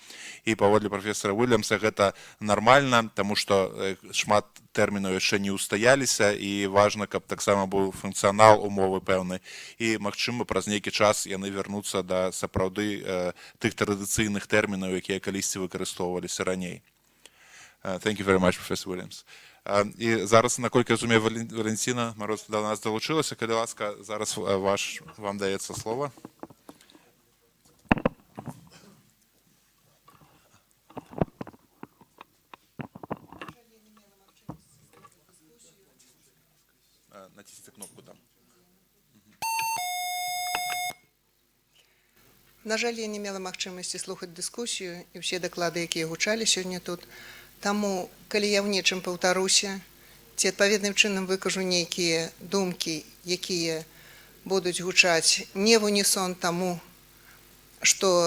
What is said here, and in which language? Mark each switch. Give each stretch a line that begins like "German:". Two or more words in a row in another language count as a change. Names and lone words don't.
Belarusian: І паводле прафесара Уильямса гэта нармальна, таму што шмат тэрмінаў яшчэ не ўстаяліся, і важна, каб таксама быў функцыянал умовы пэўны, і, магчыма, праз нейкі час яны вярнуцца да сапраўды тых традыцыйных тэрмінаў, якія калісьці выкарыстоўваліся раней.
English: Thank you very much, Professor Williams.
Belarusian: І зараз, наколькі разумею,
Ukrainian: Валентина Мороз до нас долучилася.
Belarusian: Калі ласка, зараз вам дається слово.
Ukrainian: Натисніть кнопку там.
Belarusian: На жаль, я не мела магчымасці слухаць дыскусію і ўсе даклады, якія гучалі сёння тут. Таму, калі я ў нечым паўтаруся, ці адпаведным чынам выкажу нейкія думкі, якія будуць гучаць не в унісон таму, што